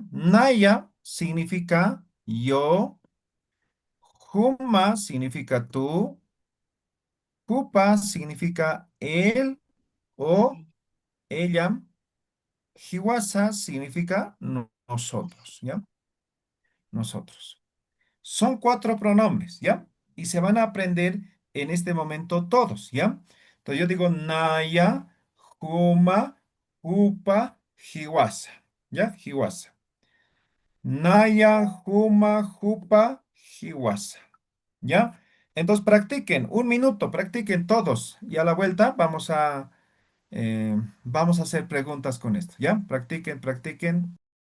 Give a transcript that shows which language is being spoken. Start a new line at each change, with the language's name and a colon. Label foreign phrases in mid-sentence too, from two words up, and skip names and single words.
Spanish: Naya significa yo, Huma significa tú, Jupa significa él o ella, Hiwasa significa nosotros, ¿ya? Nosotros. Son cuatro pronombres, ¿ya? Y se van a aprender en este momento todos, ¿ya? Entonces yo digo
Aymara: Naya, Huma, Hupa, Hiwasa,
Spanish: ¿ya? Hiwasa.
Aymara: Naya, Huma, Hupa, Hiwasa,
Spanish: ¿ya? Entonces practiquen, un minuto, practiquen todos. Y a la vuelta vamos a hacer preguntas con esto, ¿ya? Practiquen, practiquen.